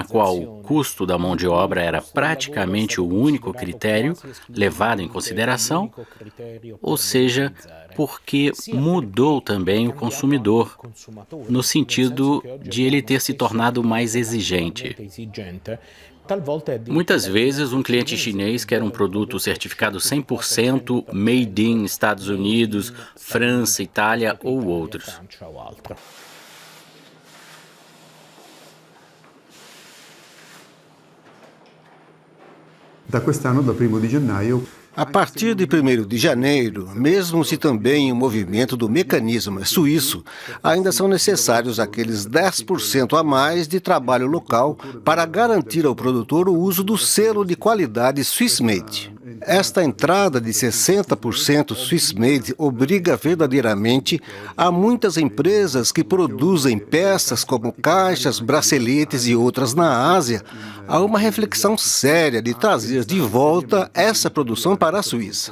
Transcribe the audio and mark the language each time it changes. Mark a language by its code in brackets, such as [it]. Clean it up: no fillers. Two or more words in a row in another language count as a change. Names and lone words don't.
[pt] qual o custo da mão de obra era praticamente o único critério levado em consideração, ou seja, porque mudou também o consumidor, no sentido de ele ter se tornado mais exigente. Muitas vezes, um cliente chinês quer um produto certificado 100% [en] made in [pt] Estados Unidos, França, Itália ou outros. [it] Da quest'anno, da 1º di gennaio, [pt] A partir de 1º de janeiro, mesmo se também o movimento do mecanismo é suíço, ainda são necessários aqueles 10% a mais de trabalho local para garantir ao produtor o uso do selo de qualidade Swiss Made. Esta entrada de 60% Swiss Made obriga verdadeiramente a muitas empresas que produzem peças como caixas, braceletes e outras na Ásia a uma reflexão séria de trazer de volta essa produção para a Suíça.